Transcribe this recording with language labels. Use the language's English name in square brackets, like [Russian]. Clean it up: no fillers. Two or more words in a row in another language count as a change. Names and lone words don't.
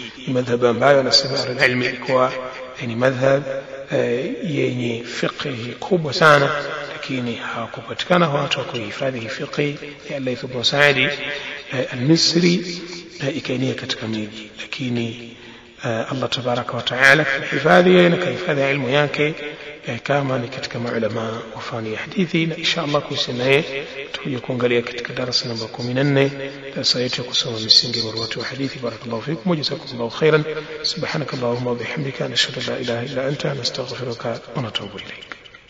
[Swahili] Ni madhhab ambayo anasema al-ilmi ilikuwa ni madhhab yenye fiqh kubwa sana, lakini hawakupatikana watu wa kuhifadhi fiqh ya al-Layth ibn Sa'd al-Misri ikaenea katika miji, lakini Allah [Arabic] تبارك وتعالى [Swahili] kahifadhi na kahifadhi ilmu yake kama ni katika maulama wa fani ya hadithi. Na inshallah kuhusiana naye tutakuja kuangalia katika darasa namba 14, darasa yetu ya kusoma misingi wa hadithi. [Arabic] بارك الله فيكم وجزاكم الله خيرا. سبحانك اللهم وبحمدك، نشهد أن لا إله إلا أنت، نستغفرك ونتوب إليك.